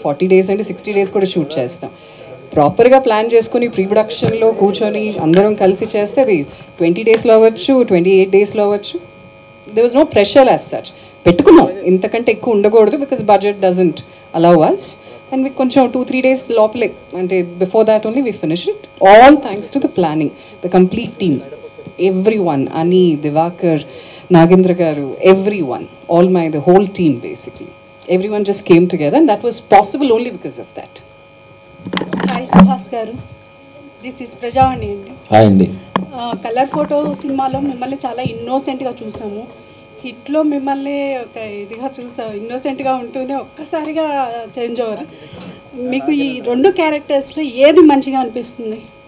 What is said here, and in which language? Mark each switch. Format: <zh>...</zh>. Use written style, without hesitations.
<te>40 days అంటే 60 days కూడా shoot చేస్తాం. ప్రాపర్గా ప్లాన్ చేసుకుని ప్రీ ప్రొడక్షన్లో కూర్చొని అందరం కలిసి చేస్తే అది 20 daysలో అవ్వచ్చు, 28 daysలో అవ్వచ్చు.</te> <en>There was no pressure as such.</en> <te>పెట్టుకున్నాం ఇంతకంటే ఎక్కువ ఉండకూడదు</te> <en>Because budget doesn't allow us. And</en> <te>మీకు కొంచెం</te> <en>2-3 days</en> <te>లోపలే, అంటే</te> <en>Before that only we finish it. All thanks to the planning, the complete team, everyone, Ani, Divakar, Nagendra garu, everyone, the whole team basically. Everyone just came together and that was possible only because of that. Hi Suhas garu, this is Prajavani andi. Hi andi.</en> <te>Color photo సినిమాలో మిమ్మల్ని చాలా ఇన్నోసెంట్గా చూసాము. హిట్లో మిమ్మల్ని ఒక ఇదిగా చూసాము, ఇన్నోసెంట్గా ఉంటూనే ఒక్కసారిగా</te> <en>Change over.</en> <te>మీకు ఈ 2 క్యారెక్టర్స్లో ఏది మంచిగా అనిపిస్తుంది?</te>